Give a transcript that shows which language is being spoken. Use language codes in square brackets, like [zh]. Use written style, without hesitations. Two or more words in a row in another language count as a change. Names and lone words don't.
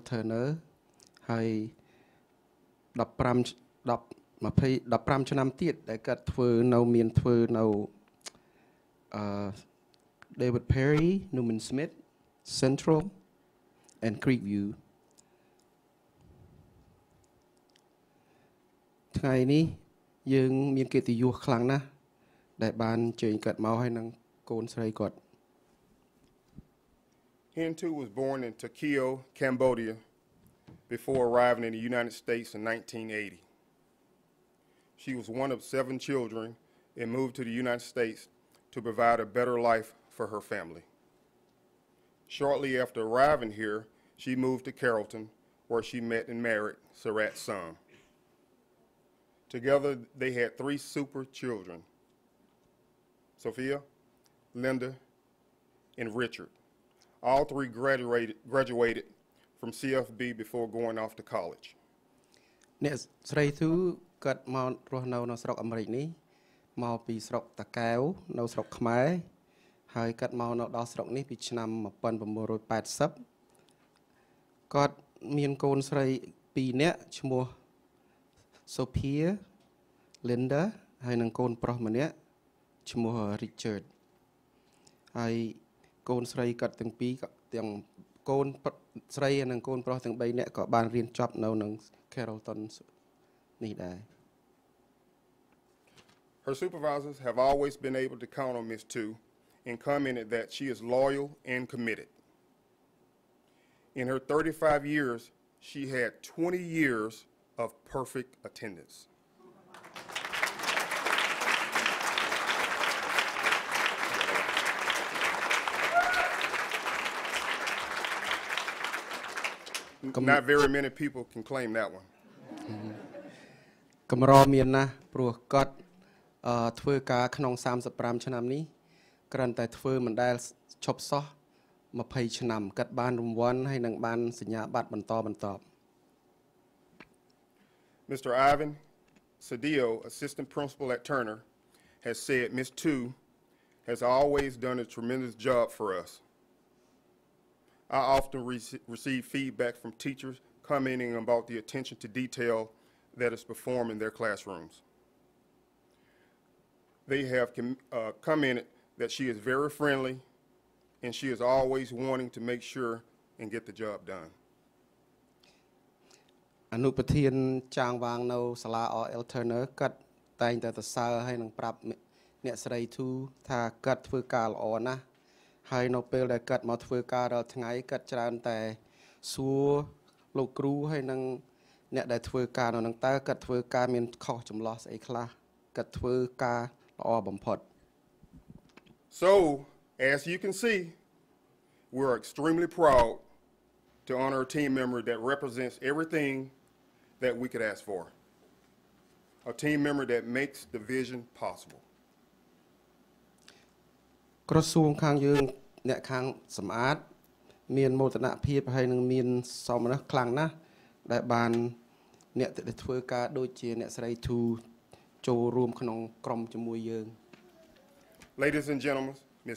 [km] Turner ហើយ15ឆ្នាំទៀតដែលគាត់ធ្វើនៅ David Perry, Newman Smith, Central and Creekview ថ្ងៃនេះយើងមានកិត្តិយសខ្លាំងណាស់ដែលបានជើញគាត់មកហើយនឹងកូនស្រីគាត់ [en] Hen Tu was born in Tokyo, Cambodia, before arriving in the United States in 1980. She was one of 7 children and moved to the United States to provide a better life for her family. Shortly after arriving here, she moved to Carrollton, where she met and married Sarat's son. Together, they had 3 super children, Sophia, Linda, and Richard. All 3 graduated from CFB before going off to college. [km] អ្នកស្រី Tu គាត់មករស់នៅស្រុកអាមេរិកនេះមកពីស្រុកតាកែវនៅស្រុកខ្មែរហើយគាត់មកនៅដល់ស្រុកនេះពីឆ្នាំ1980គាត់មានកូនស្រី2នាក់ឈ្មោះ Sophia Linda ហើយនិងកូនប្រុសម្នាក់ឈ្មោះ Richard ហើយកូនស្រីគាត់ទាំងពីរទាំងកូនស្រីនិងកូនប្រុសទាំង3នាក់ក៏បានរៀនចប់នៅនឹង Carrollton នេះដែរ [en] Her supervisors have always been able to count on Ms. Tu and commented that she is loyal and committed. In her 35 years, she had 20 years of perfect attendance. Not very many people can claim that one. [km] កម្រមានណាស់ព្រោះគាត់ធ្វើការក្នុង35ឆ្នាំនេះគ្រាន់តែធ្វើមិនដែលឈប់សោះ20ឆ្នាំគាត់បានរង្វាន់ហើយនឹងបានសញ្ញាបត្របន្តបន្ទាប់ [en] Mr. Ivan Cedillo, assistant principal at Turner, has said Ms. Tu has always done a tremendous job for us. I often receive feedback from teachers commenting about the attention to detail that is performed in their classrooms. They have commented that she is very friendly and she is always wanting to make sure and get the job done. [km] អនុប្រធានចាងវាងនៅសាលា RL Turner គាត់តែងតែសរសើរហើយនឹងប្រាប់អ្នកស្រីទូថាគាត់ធ្វើការល្អណាស់ហើយនៅពេលដែលគាត់មកធ្វើការរាល់ថ្ងៃគាត់ច្រើនតែសួរលោកគ្រូហើយនឹងអ្នកដែលធ្វើការនៅនឹងតើគាត់ធ្វើការមានខុសចម្លោះស្អីខ្លះគាត់ធ្វើការល្អបំផុត [en] So, as you can see, we're extremely proud to honor a team member that represents everything that we could ask for. A team member that makes the vision possible. [km] ក្រសួងខាងយើងអ្នកខាងសម្អាតមានមោទនភាពហើយនឹងមានសមត្ថភាពខ្លាំងណាស់ដែលបានអ្នកដែលធ្វើការដូចជាអ្នកស្រីធូចូលរួមក្នុងក្រុមជាមួយយើង [en] Ladies and gentlemen, Ms.